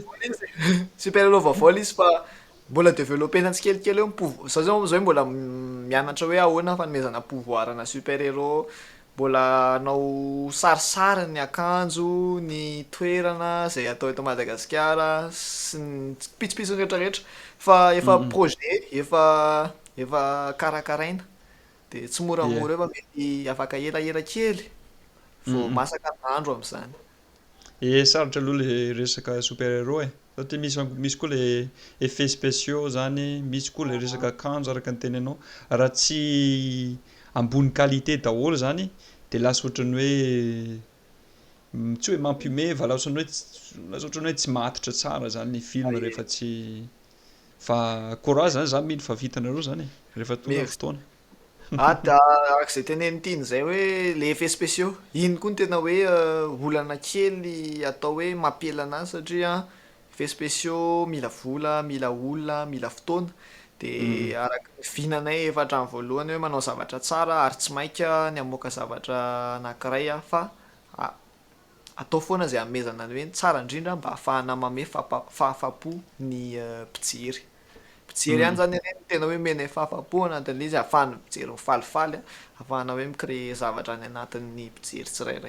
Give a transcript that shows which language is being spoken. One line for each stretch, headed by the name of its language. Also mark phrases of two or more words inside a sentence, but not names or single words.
Malagasy: vaovao izy
French: super héros
Malagasy: vaovao izy fa mbola développena tsikelikely eo zao mbola mianatra hoe ahoana fanomezana pouvoir ana
French: super héros,
Malagasy: mbola anao sarisary ny akanjo, ny toerana zay atao eto Madagasikara sy ny pitsopitsony rehetrarehetra fa efa projet efa karakaraina de tsy moramora efa mety afaka elaela kely vao masaka n'andro am'izany. sarotra aloha le resaka
French: super héros
Malagasy: satria misy koa le
French: effets spéciaux
Malagasy: zany, misy koa le resaka akanjo araka ny teninao raha tsy ambony qualité daholo zany de lasa ohatran'ny hoe tsy hoe mampiomehy fa lasa ohatran'ny hoe tsy matitra tsara zany ny film rehefa tsy fa courage zany mino fa vitanareo zany rehefa tonga fotoana. Arak'izay teneniny ity zay hoe le
French: effets spéciaux
Malagasy: iny koa ny tena hoe olana kely atao hoe mampela anazy satria
French: effets spéciaux
Malagasy: mila vola, mila olona, mila fotoana de araka ny vinanay efa hatramin'ny voalohany hoe manao zavatra tsara ary tsy mainka ny hamoaka zavatra anankiray fa atao foana zay hanomezana ny hoe tsara indrindra mba ahafahana manome fahafapo ny mpijery ihany zany ireny tena hoe mena fahafapo anatin'le izy ahafahana mijery mifalifaly, ahafahana hoe micréer zavatra any anatin'ny mpijery tsirairay.